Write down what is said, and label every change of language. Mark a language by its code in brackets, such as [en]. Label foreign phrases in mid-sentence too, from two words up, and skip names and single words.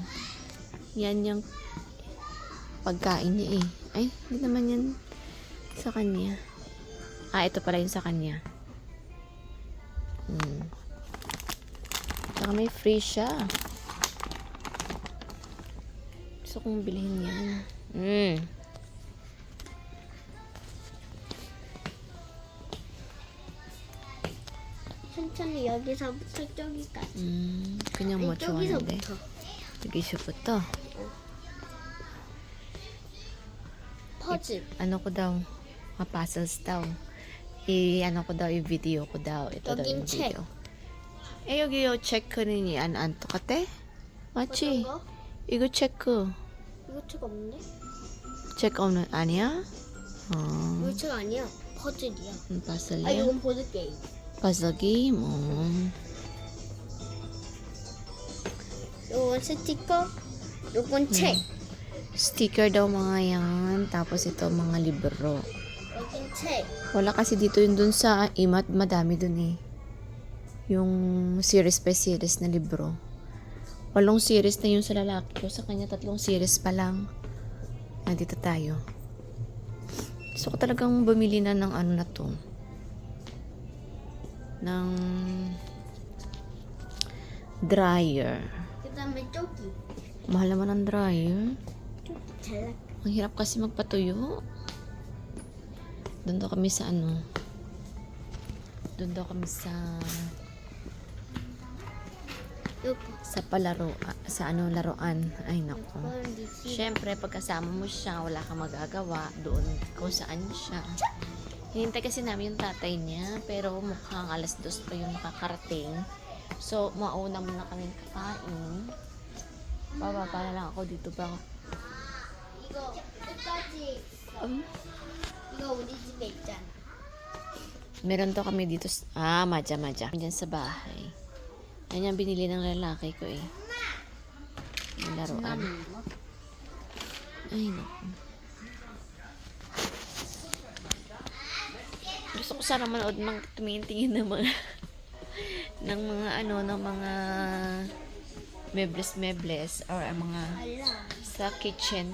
[tl] Yan yung pagkain niya eh. Ay, hindi naman yan sa kanya. Ito pala yun sa kanya. Saka may free siya. Gusto kong bilhin yan. [ko] 천천히 여기서부터 저기까지. 그냥 뭐 좋아하는데. 여기서부터. 여기서부터. 퍼즐. [tl] Ano ko daw? Puzzles daw. ano ko daw, i-video ko daw. Ito daw yung [ko] 여긴 책. [tl] video. [ko] 여기요 체크는 안 똑같아? 맞지? 어떤 거? 이거 체크. 이거 책 없는데? 체크 없는 아니야? 이거 책 아니야. 퍼즐이야. 퍼즐이야? 이건 보드 게임. 퍼즐 게임. 이건 스티커. 이건 책. [tl] Sticker daw mga yan. Tapos ito mga libro. [ko] 여긴 책. [tl] Wala kasi dito yun dun sa imat. Madami dun eh. Yung [en] series by series [tl] na libro. 8 series na yung sa lalaki ko. Sa kanya 3 series pa lang. Nandito tayo. Gusto ko talagang bumili na ng ano na to. Ng dryer. [ko] 그다음에 저기. [tl] Mahal naman ang dryer. [ko] 잘 [tl] Ang hirap kasi magpatuyo. Doon daw kami sa Doon daw kami sa [ko] 여기. [tl] sa palaro, sa laruan. Ay nako. Syempre pagkasama mo siya, wala kang magagawa doon kung saan siya. Hinintay kasi namin yung tatay niya, pero mukhang 2:00 pa yung nakakarating. So, mauna muna kaming kakain. Bababa na lang ako dito pa. [ko] 이거 끝까지. 이거 우리 집에 있잖아. [tl] Meron to kami dito. Madya. Diyan sa bahay. Yan yung binili ng lalaki ko eh. Yung laruan. Ay, naku. Gusto ko sana manood tumingin ng mga ng mga mebles or mga sa kitchen.